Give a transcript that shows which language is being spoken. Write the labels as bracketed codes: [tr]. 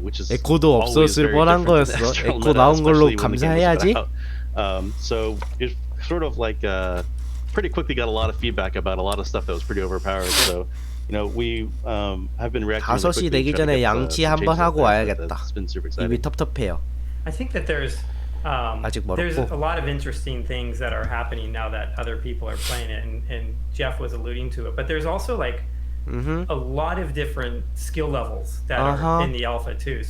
[ko] 에코도 없었을 뻔한 거였어. 에코 나온 걸로 감사해야지. [en] So it sort of like pretty quickly got a lot of feedback about a lot of stuff that was pretty overpowered. So you know we have been reacting. [ko] 5시 되기 전에 양치 한번 하고 와야겠다. 입이 텁텁해요. [en] I think that there's a lot of interesting things that are happening now that other people are playing it, and Jeff was alluding to it. But there's also like a lot of different skill levels that are in the alpha too.